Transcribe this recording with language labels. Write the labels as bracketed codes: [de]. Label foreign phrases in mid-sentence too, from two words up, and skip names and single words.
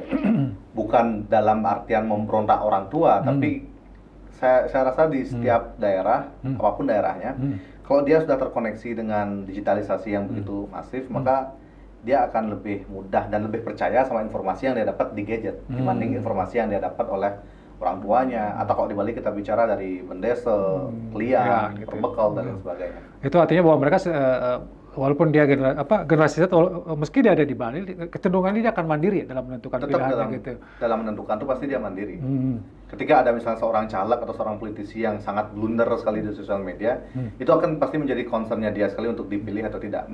[id] Bukan dalam artian memberontak orang tua, tapi saya rasa di setiap daerah, apapun daerahnya, kalau dia sudah terkoneksi dengan digitalisasi yang begitu masif, maka dia akan lebih mudah dan lebih percaya sama informasi yang dia dapat di gadget dibanding informasi yang dia dapat oleh orang tuanya, atau kalau di Bali kita bicara dari mendesa, kliang, perbekal dan lain sebagainya. Itu artinya bahwa mereka walaupun dia generasi Z, meski dia ada di Bali, kecenderungannya dia akan mandiri dalam menentukan pilihannya gitu. Dalam menentukan itu pasti dia mandiri. Ketika ada misalnya seorang caleg atau seorang politisi yang sangat blunder sekali di sosial media, itu akan pasti menjadi concernnya dia sekali untuk dipilih atau tidak.